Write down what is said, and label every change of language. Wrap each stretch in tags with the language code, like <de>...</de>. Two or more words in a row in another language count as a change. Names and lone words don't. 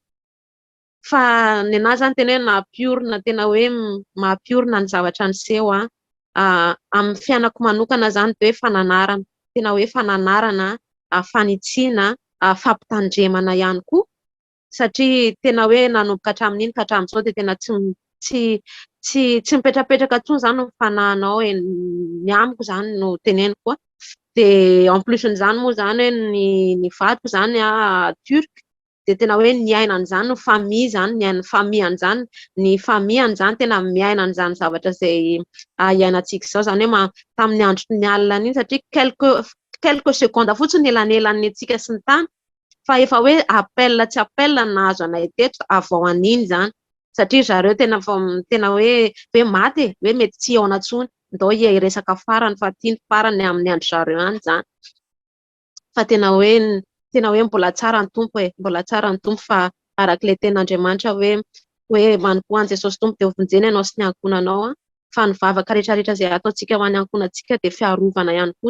<mg>Fa ny anahy zany tena hoe nampiorina, tena hoe mampiorina ny zavatra niseho amin'ny fiainako manokana zany de hoe fananarana, tena hoe fananarana, fanitsiana, fampitandremana ihany koa, satria tena hoe nanomboka hatramin'iny ka hatramin'izao de tena tsy mipetrapetraka intsony zany ny fanahinao ny amiko zany no teneniko. De en plus n'izany moa zany hoe ny vadiko zany turc, de tena hoe niaina an'izany no famille zany, niaina famille an'izany, ny famille an'izany tena miaina an'izany zavatra zay iainantsika zao, zany hoe tamin'ny andro ny alina iny, satria</mg> <fr>quelques secondes</fr> <mg>fotsiny elanelan'ny antsika sy ny tany, fa efa hoe appel tsy appel nahazo anay teto avao an'iny zany, satria zareo tena hoe maty hoe mety tsy eo anantsony, ndao iresaka farany fa tiany farany amin'ny andro zareo any zany. Fa tena hoe mbola tsara ny tompo mbola tsara ny tompo, fa arak'ilay ten'Andriamanitra hoe manompoany Jesosy tompo de ovonjeny ianao sy ny ankonanao, fa ny vavaka rehetrarehetra zay ataontsika ho an'ny ankonantsika de fiarovana ihany koa.</mg>